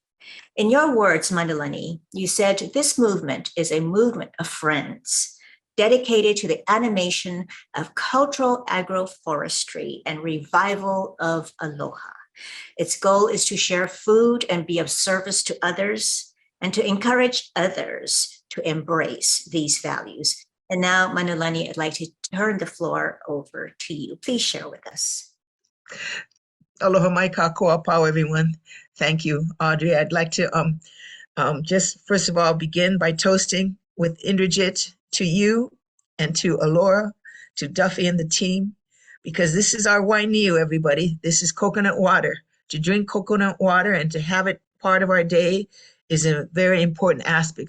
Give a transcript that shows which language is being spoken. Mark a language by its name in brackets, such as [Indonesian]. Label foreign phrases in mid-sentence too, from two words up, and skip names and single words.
[English] In your words, Manulani, you said this movement is a movement of friends dedicated to the animation of cultural agroforestry and revival of Aloha. Its goal is to share food and be of service to others and to encourage others to embrace these values. And now, Manulani, I'd like to turn the floor over to you. Please share with us. [Hawaiian] Aloha mai kākoa pau, [English] everyone. Thank you, Audrey. I'd like to just first of all begin by toasting with Indrajit to you and to Aloha, to Duffy and the team, because this is our Niu, everybody. This is coconut water. To drink coconut water and to have it part of our day is a very important aspect.